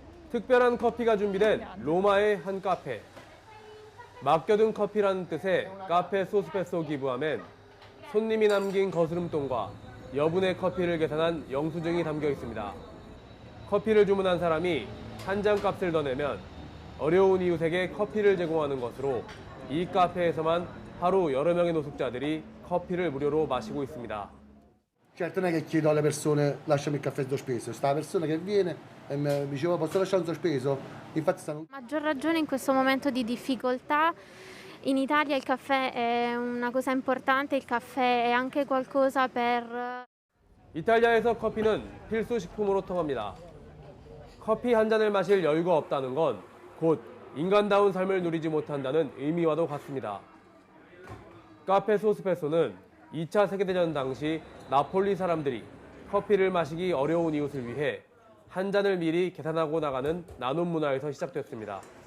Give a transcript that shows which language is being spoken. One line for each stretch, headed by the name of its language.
Korean: 특별한 커피가 준비된 로마의 한 카페. 맡겨둔 커피라는 뜻의 카페 소스페소 기부함엔 손님이 남긴 거스름돈과 여분의 커피를 계산한 영수증이 담겨 있습니다. 커피를 주문한 사람이 한 잔 값을 더 내면 어려운 이웃에게 커피를 제공하는 것으로 이 카페에서만 하루 여러 명의 노숙자들이 커피를 무료로 마시고 있습니다.
Italian: Certo non è che chiedo alle persone lasciami il caffè sospeso, sta la persona che viene e mi diceva posso lasciare un sospeso, infatti stanno... Maggior ragione in questo momento di difficoltà. In Italia il caffè è una cosa importante, il caffè è anche qualcosa per...
Korean: 이탈리아에서 커피는 필수 식품으로 통합니다. 커피 한 잔을 마실 여유가 없다는 건 곧 인간다운 삶을 누리지 못한다는 의미와도 같습니다. 카페 소스페소는 2차 세계대전 당시 나폴리 사람들이 커피를 마시기 어려운 이웃을 위해 한 잔을 미리 계산하고 나가는 나눔 문화에서 시작됐습니다.